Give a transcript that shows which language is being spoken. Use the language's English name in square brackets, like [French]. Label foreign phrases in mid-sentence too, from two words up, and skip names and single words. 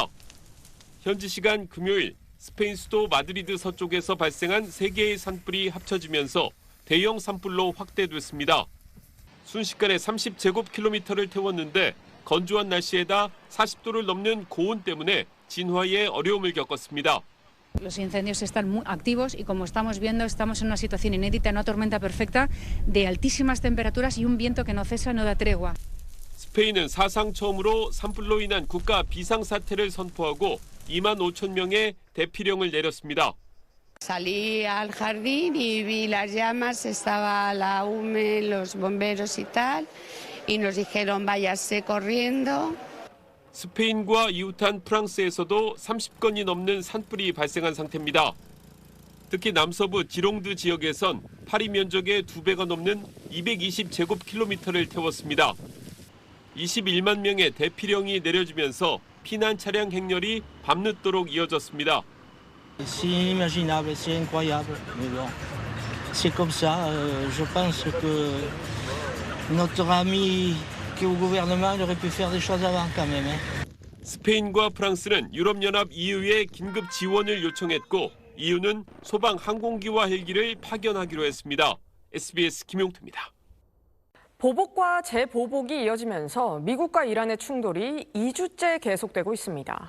[Korean] 현지 시간 금요일 스페인 수도 마드리드 서쪽에서 발생한 3개의 산불이 합쳐지면서 대형 산불로 확대됐습니다. 순식간에 30제곱킬로미터를 태웠는데 건조한 날씨에다 40도를 넘는 고온 때문에 진화에 어려움을 겪었습니다. [Spanish] Los incendios están muy activos y como estamos viendo estamos en una situación inédita, una tormenta perfecta de altísimas temperaturas y un viento que no cesa, no da tregua. [Korean] 스페인은 사상 처음으로 산불로 인한 국가 비상사태를 선포하고 2만 5천 명의 대피령을 내렸습니다. [Spanish] Salí al jardín y vi las llamas, estaba la UME, los bomberos y tal, y nos dijeron váyase corriendo. [Korean] 스페인과 이웃한 프랑스에서도 30건이 넘는 산불이 발생한 상태입니다. 특히 남서부 지롱드 지역에선 파리 면적의 2배가 넘는 220제곱킬로미터를 태웠습니다. 21만 명의 대피령이 내려지면서 피난 차량 행렬이 밤늦도록 이어졌습니다. [French] C'est inimaginable, c'est incroyable. Mais bon, c'est comme ça. Je pense que notre ami qui est au gouvernement il aurait pu faire des choses avant quand même. [Korean] 스페인과 프랑스는 유럽연합 EU에 긴급 지원을 요청했고 EU는 소방 항공기와 헬기를 파견하기로 했습니다. SBS 김용태입니다. 보복과 재보복이 이어지면서 미국과 이란의 충돌이 2주째 계속되고 있습니다.